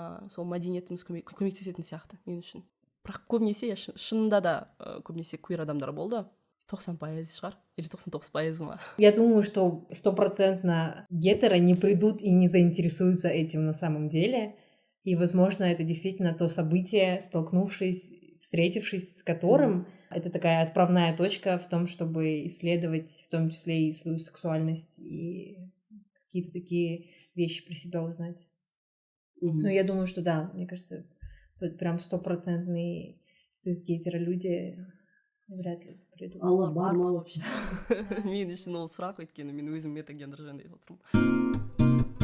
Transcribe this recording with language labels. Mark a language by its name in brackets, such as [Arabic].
[Kazakh] Сол мәдениетіміз көмектесетін сияқты мен үшін. Бірақ көбінесе, шынында да көбінесе квир адамдар болды. 90% шығар, или 99% ма? [Russian] Я думаю, что 100% гетеро не придут и не заинтересуются этим на самом деле. И, возможно, это действительно то событие, встретившись с которым, это такая отправная точка в том, чтобы исследовать в том числе и свою сексуальность и какие-то такие вещи про себя узнать. Но я думаю, что да, мне кажется, вот прям 100% цис-гетеро люди вряд ли придут. [Kazakh] Аллар бар ма вообще? Мен үшін ол сұрақ, өйткені мен өзім метагендер жөнінде отырмын.